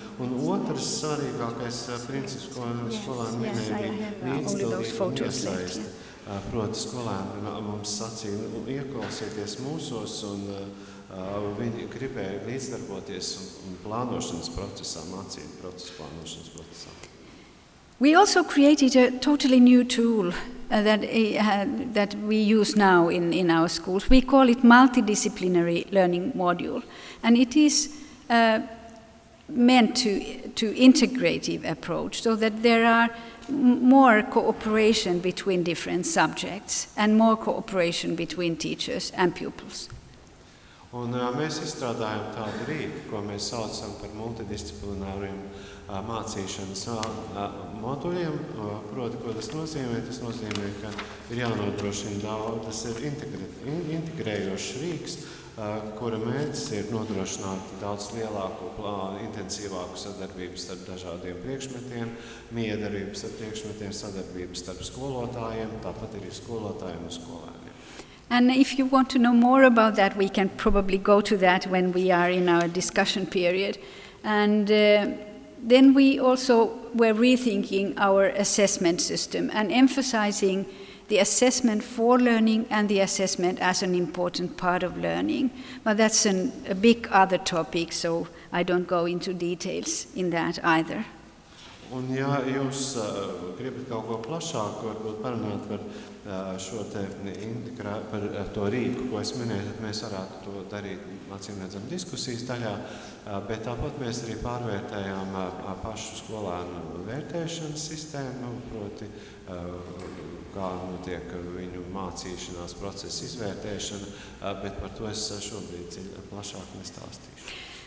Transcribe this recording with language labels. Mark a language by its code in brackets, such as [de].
[lv] Un otrs svarīgākais princips, ko skolēni minēja, bija līdzdalība un iesaiste. Proti, skolēni mums sacīja, ieklausieties mūsos, un viņi gribēja līdzdarboties un plānošanas procesā, mācību procesu plānošanas procesā. [en] We also created a totally new tool that we use now in our schools. We call it multidisciplinary learning module, and it is meant to integrative approach, so that there are more cooperation between different subjects and more cooperation between teachers and pupils. [lv] Un mēs izstrādājam tādu rīku, ko mēs saucam par multidisciplināriem mācīšanas moduļiem. Proti, ko tas nozīmē? Tas nozīmē, ka ir jānodrošina daudz, tas ir integrējošs rīks, kura mērķis ir nodrošināt daudz lielāku, intensīvāku sadarbību starp dažādiem priekšmetiem, miedarbību starp priekšmetiem, sadarbību starp skolotājiem, tāpat arī skolotājiem un skolēniem. [en] And if you want to know more about that, we can probably go to that when we are in our discussion period. And then we also were rethinking our assessment system and emphasizing the assessment for learning and the assessment as an important part of learning. But that's a big other topic, so I don't go into details in that either. [lv] Un ja jūs gribat kaut ko plašāku, varbūt parunāt par šo te par to rīku, ko es minēju, tad mēs varētu to darīt, acīmredzam, diskusijas daļā, bet tāpat mēs arī pārvērtējām pašu skolēnu vērtēšanas sistēmu, proti, kā notiek viņu mācīšanās procesa izvērtēšana, bet par to es šobrīd plašāk nestāstīšu.